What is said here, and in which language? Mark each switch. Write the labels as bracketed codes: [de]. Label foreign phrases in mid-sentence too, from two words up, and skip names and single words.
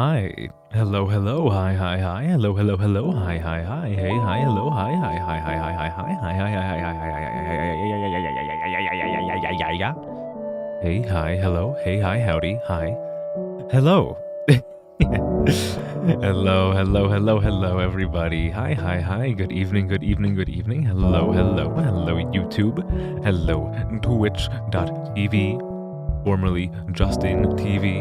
[en] Hi. Hello, hello, hi, hi, hi. Hello, hello, hello, hi, hi, hi. Hey, hi, hello, hi, hi, hi, hi, hi, hi, hi, hi, hi, hi, hi, hi, hi. Hey, hi, hello, hey, hi, howdy, hi. Hello. Hello, hello, hello, hello, everybody. Hi, hi, hi. Good evening, good evening, good evening. Hello, hello, hello, YouTube. Hello, Twitch.tv, formerly Justin TV.